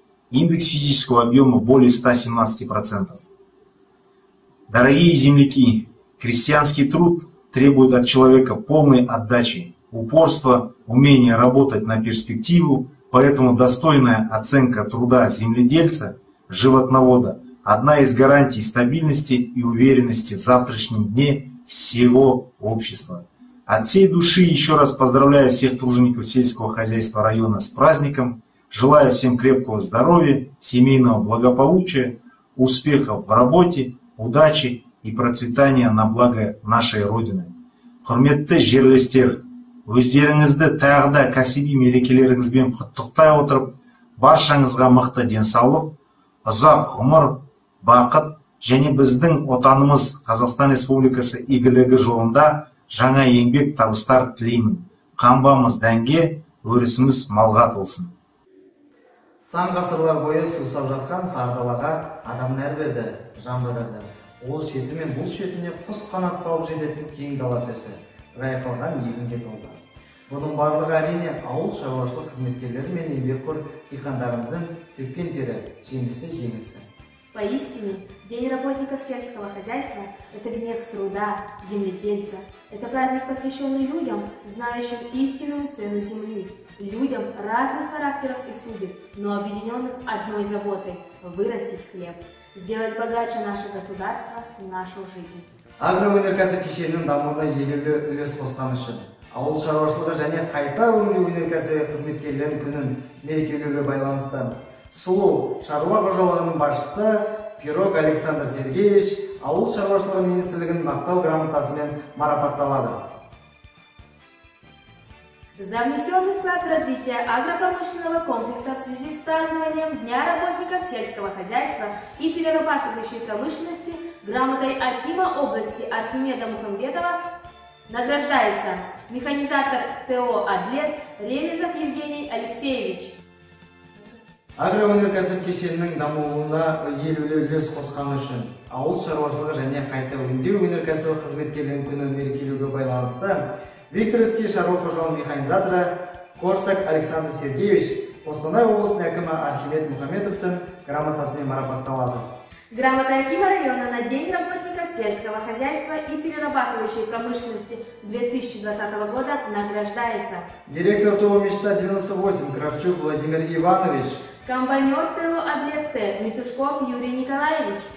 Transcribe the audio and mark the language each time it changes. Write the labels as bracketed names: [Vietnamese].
[Russian] Индекс физического объема более 117%. Дорогие земляки, крестьянский труд требует от человека полной отдачи, упорства, умения работать на перспективу, поэтому достойная оценка труда земледельца, животновода – одна из гарантий стабильности и уверенности в завтрашнем дне всего общества. От всей души еще раз поздравляю всех тружеников сельского хозяйства района с праздником, желаю всем крепкого здоровья, семейного благополучия, успехов в работе, удачи и процветания на благо нашей Родины. [Kazakh] Құрметті жерлестер, өздеріңізді тағы да кәсіби мерекелеріңізбен құттықтай отырып, баршаңызға мықты денсаулық, ұзақ ғұмыр, бақыт және біздің отанымыз Қазақстан Республикасы игілігі жолында жаңа еңбек табыстар тілеймін. Қамбамыз дәнге, өрісіміз малға толсын. Сан ғасырлар бойы сусап жатқан сардалаға адам нәр берді, жан бадырды. Ол шеті мен бұл шетіне құс қанатталып жететін кең дала төсі, жайқалған егінге толды. Бұның барлығы әрине ауыл шаруашылық қызметкерлері мен еңбекқор диқандарымыздың төккен тері, жемісті жемісі. [Russian] Поистине, День работников сельского хозяйства – это венец труда, земледельца. Это праздник, посвященный людям, знающим истинную цену земли, людям разных характеров и судеб, но объединенных одной заботой – вырастить хлеб, сделать богаче наше государство, нашу жизнь. [Kazakh] Агроөнеркәсіп кешенінің дамуына елеулі үлес қосқаны үшін ауыл шаруашылығы және қайта өңдеу өнеркәсібі қызметкерлерінің күнін мерекелеуге байланысты сұлу шаруа қожалығының басшысы Пирог Александр Сергеевич ауыл шаруашылығы министрлігінің мақтау грамотасымен марапатталады. [Russian] За внесенный вклад в развитие агропромышленного комплекса в связи с празднованием Дня работников сельского хозяйства и перерабатывающей промышленности грамотой Акима области Архимеда Мухамбетова награждается механизатор ТО «Адлет» Ремезов Евгений Алексеевич. [Kazakh] Агроөнеркәсіп кешенінің дамуына елеулі үлес қосқаны үшін ауыл шаруашылығы және қайта өңдеу өнеркәсібі қызметкерлерінің күнін мерекелеуге байланысты Викторовский шаруа қожалығының механизаторы Корсак Александр Сергеевич Қостанай облысының әкімі Архимед Мухамбетовтың грамотасымен марапатталады. [Russian] Грамота Акима района на День работников сельского хозяйства и перерабатывающей промышленности 2020 года награждается директор ТО «Мечта 98» Кравчук Владимир Иванович, комбайнер ТО «Адлет» Митушков Юрий Николаевич,